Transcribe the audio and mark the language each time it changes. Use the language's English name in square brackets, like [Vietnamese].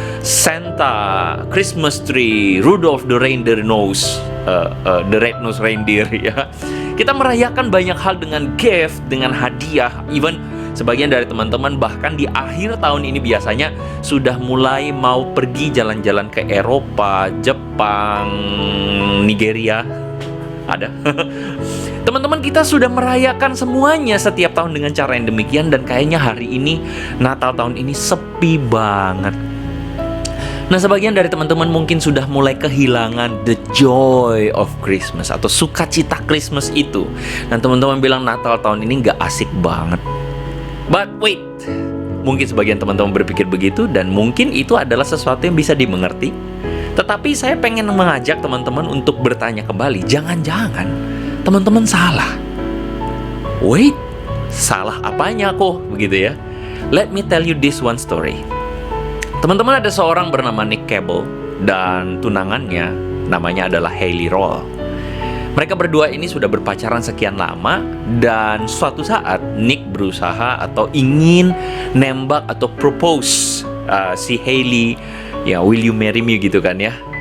[English] Santa, Christmas tree, Rudolph the reindeer nose, the red-nosed reindeer, ya. [Indonesian] Kita merayakan banyak hal dengan gift, dengan hadiah. Even sebagian dari teman-teman bahkan di akhir tahun ini biasanya sudah mulai mau pergi jalan-jalan ke Eropa, Jepang, Nigeria. Ada. Teman-teman, kita sudah merayakan semuanya setiap tahun dengan cara yang demikian, dan kayaknya hari ini, Natal tahun ini sepi banget. Nah, sebagian dari teman-teman mungkin sudah mulai kehilangan [English] the joy of Christmas [Indonesian] atau sukacita Christmas itu. Dan teman-teman bilang Natal tahun ini nggak asik banget. [English] But wait, [Indonesian] mungkin sebagian teman-teman berpikir begitu, dan mungkin itu adalah sesuatu yang bisa dimengerti. Tetapi saya pengen mengajak teman-teman untuk bertanya kembali, jangan-jangan teman-teman salah. Wait, salah apanya kok begitu ya? [English] Let me tell you this one story. [Indonesian] Teman-teman, ada seorang bernama Nick Cable dan tunangannya namanya adalah Hailey Roll. Mereka berdua ini sudah berpacaran sekian lama, dan suatu saat Nick berusaha atau ingin nembak atau propose si Hailey, ya, [English] will you marry me [Indonesian] gitu kan ya.